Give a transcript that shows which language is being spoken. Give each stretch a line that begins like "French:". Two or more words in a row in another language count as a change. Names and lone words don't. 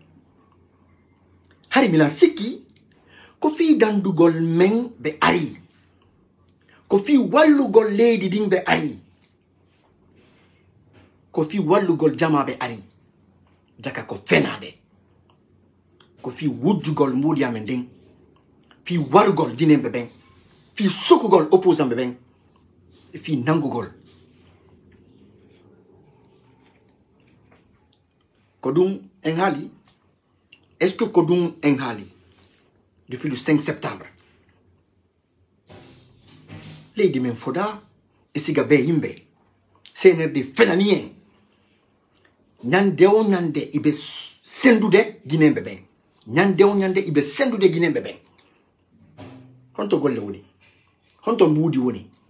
Fula: hari mila sikki ko fi dandugol men ɓe ari ko fi wallugol leydi din ɓe ari ko fi wallugol jamaɓe ari jaka ko fenade ko fi wujjugol mbuɗiyamen nden fi warugol dinemɓe ɓen fi sukugol opposant ɓe ɓen e fi nangugol ko ɗum en haali
French: est ce que
Fula: ko ɗum en haali
French: depuis le 5 septembre
Fula: leydi men foda e siga be yimɓe CNRD fenani en ñande o ñande iɓe sendude guinemɓe ɓen ñande o ñande iɓe sendude guinemɓe ɓen honto golle woni honto mbuudi woni